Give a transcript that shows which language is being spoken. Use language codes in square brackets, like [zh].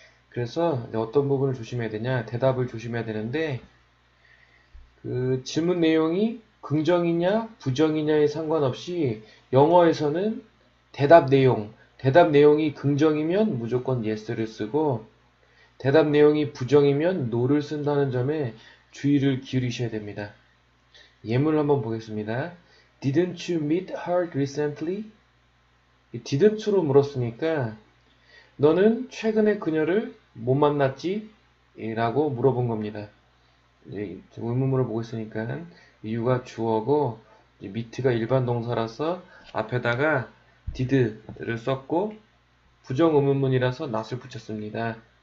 [ko] 그래서 어떤 부분을 조심해야 되냐? 대답을 조심해야 되는데 그 질문 내용이 긍정이냐 부정이냐에 상관없이 영어에서는 대답 내용, 대답 내용이 긍정이면 무조건 yes를 쓰고 대답 내용이 부정이면 no를 쓴다는 점에 주의를 기울이셔야 됩니다. 예문을 한번 보겠습니다. [en] Didn't you meet her recently? [ko] didn't로 물었으니까 너는 최근에 그녀를 못 만났지? 라고 물어본 겁니다. 이제 의문문을 보고 있으니까 you가 주어고 meet가 일반 동사라서 앞에다가 did를 썼고 부정 의문문이라서 not을 붙였습니다.